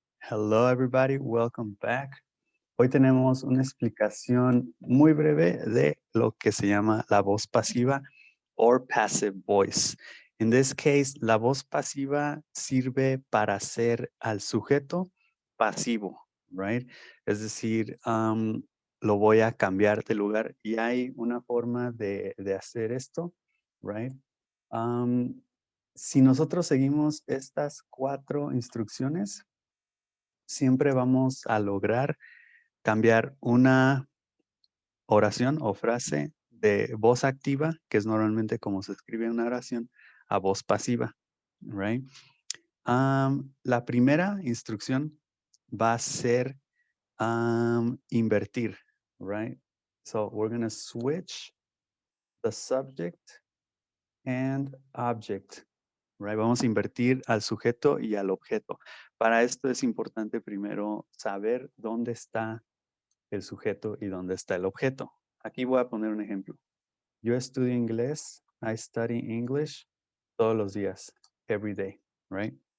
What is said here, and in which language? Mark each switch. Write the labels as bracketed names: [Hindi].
[English] Hello everybody, welcome back. [Spanish] Hoy tenemos una explicación muy breve de lo que se llama la voz pasiva or passive voice. [English] In this case, [Spanish] la voz pasiva sirve para hacer al sujeto pasivo, right? Es decir, lo voy a cambiar de lugar y hay una forma de hacer esto, right? Si nosotros seguimos estas 4 instrucciones, siempre vamos a lograr cambiar una oración o frase de voz activa, que es normalmente como se escribe una oración, a voz pasiva, right? La primera instrucción va a ser invertir, right? [English] So we're going to switch the subject and object, right? [Spanish] Vamos a invertir al sujeto y al objeto. Para esto es importante primero saber dónde está el sujeto y dónde está el objeto. Aquí voy a poner un ejemplo. Yo estudio inglés, [English] I study English [Spanish] todos los días, [English] every day, [Spanish] right?